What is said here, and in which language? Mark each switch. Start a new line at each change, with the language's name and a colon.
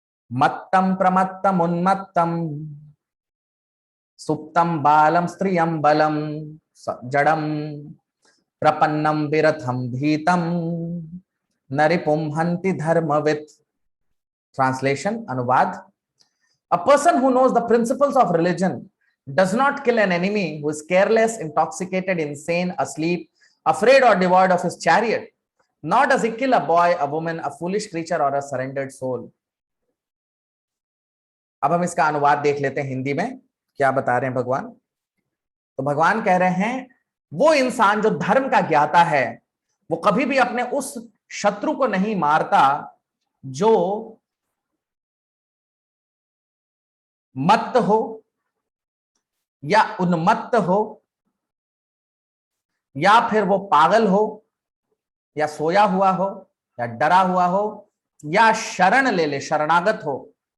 Sanskrit: मत्तम प्रमत्तम उन्मत्तम सुप्तम बालम स्त्रियम बलम जड़म प्रपन्नम विरथम भीतम नरिपुम हन्ति धर्मवित्।
English: translation,
Hindi: अनुवाद।
English: A person who knows the principles of religion does not kill an enemy who is careless, intoxicated, insane, asleep, afraid or devoid of his chariot. Nor does he kill a boy, a woman, a foolish creature or a surrendered soul.
Hindi: अब हम इसका अनुवाद देख लेते हैं हिंदी में क्या बता रहे हैं भगवान। तो भगवान कह रहे हैं वो इंसान जो धर्म का ज्ञाता है वो कभी भी अपने उस शत्रु को नहीं मारता जो मत्त हो या उन्मत्त हो या फिर वो पागल हो या सोया हुआ हो या डरा हुआ हो या शरण ले ले, शरणागत हो।